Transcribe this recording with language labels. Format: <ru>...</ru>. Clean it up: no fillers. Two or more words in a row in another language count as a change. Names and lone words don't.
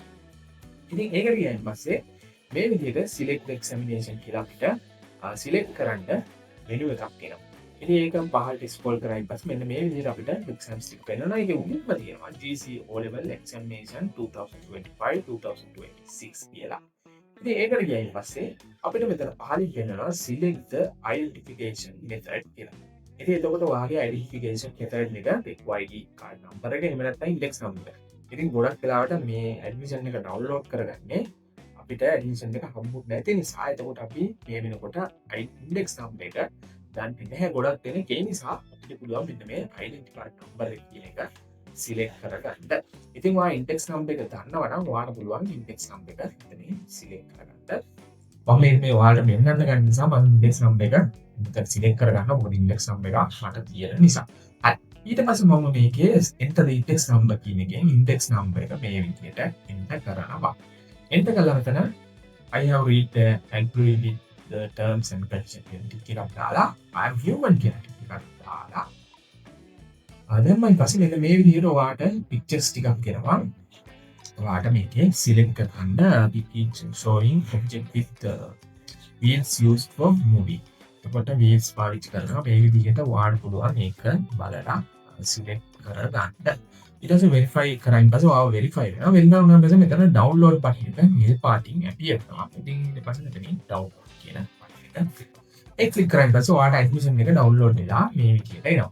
<si>ඉතින් ඒකට ගියන් පස්සේ මේ විදිහට</si> <en>select examination</en> <si>කියලා අපිට සිලෙක්ට් කරන්න මෙනු එකක් එනවා. ඉතින් ඒක පහළට ස්ක්‍රෝල් කරායින් පස්සේ මෙන්න මේ විදිහට අපිට එක්සෑම්ස් ටික පෙන්නනවා. ඒකේ උඩින්ම තියෙනවා</si> <en>GC O level examination</en> <si>2025-2026 කියලා. ඉතින් ඒකට ගියයින් පස්සේ අපිට මෙතන පහළින් පෙන්නනවා</si> <en>select the identification method</en> <si>කියලා. ඉතින් එතකොට ඔයාගේ</si> <en>identification method</en> <si>එක</si> <en>ID card number</en> <si>එක එහෙම නැත්නම්</si> <en>index number.</en> <si>ඉතින් ගොඩක් වෙලාවට මේ ඇඩ්මිෂන් එක ඩවුන්ලෝඩ් කරගන්නේ අපිට ඇඩ්මිෂන් එක හම්බුනේ නැති නිසා එතකොට අපි මේ වෙනකොට</si> <en>index number</en> <si>එක දන්නේ නැහැ. ගොඩක් දෙනෙක් ඒ නිසා අපිට පුළුවන් මෙන්න මේ</si> <en>dentity card number</en> <si>එක කියන එක සිලෙක්ට් කරගන්න. ඉතින් ඔයා</si> <en>index number</en> <si>එක දන්නවා නම් ඔයාට පුළුවන්</si> <en>index number</en> <si>එක මෙතන සිලෙක්ට් කරගන්න. මම මේ ඔයාලට මෙන්නන්න ගන්න නිසා මම</si> <en>index number</en> <si>එක මෙතන සිලෙක්ට් කරගන්න. මොකද</si> <en>index number</en> <si>එක මට තියෙන නිසා. හරි. ඊට පස්සේ මම මේකේ</si> <en>enter the index number</en> <si>කියන එකෙන්</si> <en>index number</en> <si>එක මේ විදිහට enter කරනවා. enter කළා මෙතන</si> <en>I have read and agree with the terms and conditions</en> <si>ටිකක් දාලා</si> <en>I am human</en> <si>කියලා ටිකක් දාලා දැන් මම ඊපස්සේ මෙන්න මේ විදිහට ඔයාට pictures ටිකක් එනවා. ඔයාට මේකේ select කරන්න</si> <en>picture showing object with wheels used for moving.</en> <si>එතකොට wheels පාවිච්චි කරනවා මේ විදිහට ඔයාට පුළුවන් මේක බලලා select කරගන්න. ඊට පස්සේ වෙරිෆයි කරායින් පස්සේ ඔයාව වෙරිෆයි වෙනවා. වෙරිෆයි වුණාන් පස්සේ මෙතන</si> <en>download button</en> <si>එක මෙල් පාටින් ඇපියර් වෙනවා. ඉතින් ඊට පස්සේ මෙතනින් ඩවුන්ලෝඩ් කියන බටන් එක ඒ ක්ලික් කරායින් පස්සේ ඔයාට ඇඩ්මිෂන් එක ඩවුන්ලෝඩ් වෙලා මේ විදිහට එනවා.</si>